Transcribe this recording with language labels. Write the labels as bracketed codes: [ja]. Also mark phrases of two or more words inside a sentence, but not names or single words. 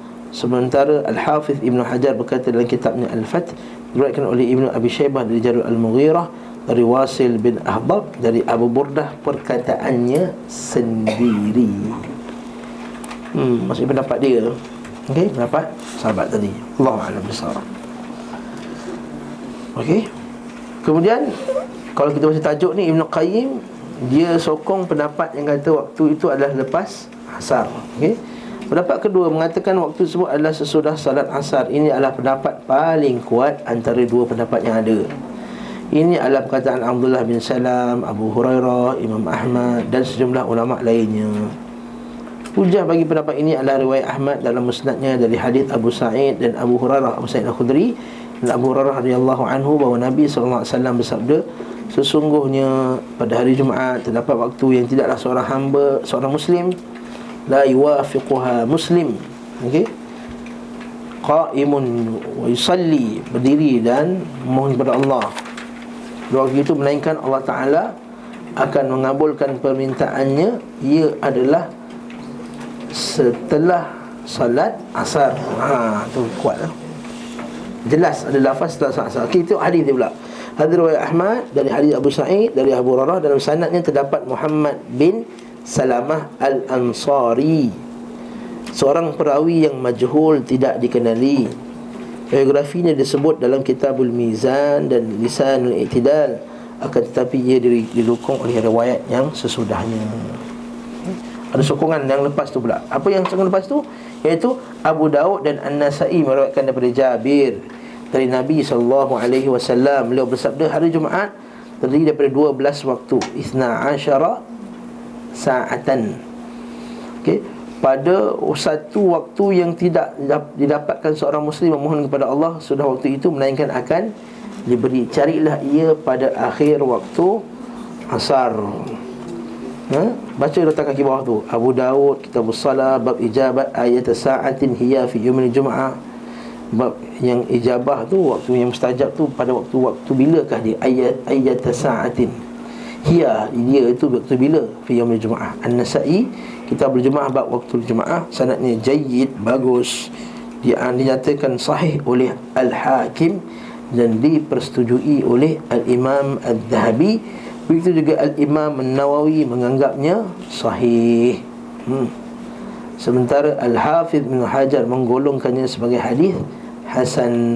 [ms] Sementara Al-Hafiz Ibn Hajar berkata dalam kitabnya Al-Fath, diriwayatkan oleh Ibnu Abi Syaibah dari Jarul Al-Mughirah dari Wasil bin Ahbab dari Abu Burdah, perkataannya sendiri. Maksudnya pendapat dia. Okey, pendapat sahabat tadi. [ar] الله أعلم بالصواب. [ms] Okey. Kemudian kalau kita baca tajuk ni, Ibn Qayyim dia sokong pendapat yang kata waktu itu adalah lepas asar. Okey. Pendapat kedua mengatakan waktu tersebut adalah sesudah salat asar. Ini adalah pendapat paling kuat antara dua pendapat yang ada. Ini adalah perkataan Abdullah bin Salam, Abu Hurairah, Imam Ahmad dan sejumlah ulama lainnya. Hujah bagi pendapat ini adalah riwayat Ahmad dalam musnadnya dari hadis Abu Sa'id dan Abu Hurairah, Abu Sa'id Al-Khudri dan Abu Hurairah [ar] رضي الله عنه, [ms] bahawa Nabi SAW bersabda, sesungguhnya pada hari Jumaat terdapat waktu yang tidaklah seorang hamba, seorang muslim, [ar] لا يوافقها مسلم, [ms] okey, [ar] قائم ويصلي, [ms] berdiri dan memohon kepada Allah pada waktu itu, melainkan Allah Ta'ala akan mengabulkan permintaannya. Ia adalah setelah salat asar. Tu kuat lah. Jelas ada lafaz setelah salat asar. Okay, itu hadis dia pula. Hadis riwayat Ahmad dari hadis Abu Sa'id dari Abu Hurairah. Dalam sanadnya terdapat Muhammad bin Salamah Al-Ansari, seorang perawi yang majhul, tidak dikenali. Biografinya disebut dalam Kitabul Mizan dan Lisanul I'tidal, akan tetapi ia didukung oleh riwayat yang sesudahnya. Ada sokongan yang lepas tu pula. Apa yang sokongan lepas tu? Iaitu Abu Daud dan An-Nasa'i meriwayatkan daripada Jabir dari Nabi SAW. Beliau bersabda, hari Jumaat terdiri daripada 12 waktu, 12 sa'atan. Okey, pada satu waktu yang tidak didapatkan seorang muslim memohon kepada Allah sudah waktu itu, melainkan akan diberi. Carilah ia pada akhir waktu asar. Baca letak kaki bawah tu, [ar] Abu Daud, Kitabus Salah, باب إجابة أية ساعة هي في يوم الجمعة. [ms] Bab yang ijabah tu, waktu yang mustajab tu pada waktu bilakah dia? [ar] أية ساعة هي, [ms] dia itu waktu bila? [ar] في يوم الجمعة. [ms] An-Nasa'i, Kitabul Jumaah, bab waktu Jumaah, sanadnya jayyid, bagus, dinyatakan sahih oleh Al-Hakim dan dipersetujui oleh Al-Imam Al-Dhahabi. Begitu juga Al-Imam An-Nawawi menganggapnya sahih. Sementara Al-Hafidh Ibn Hajar menggolongkannya sebagai hadis hasan.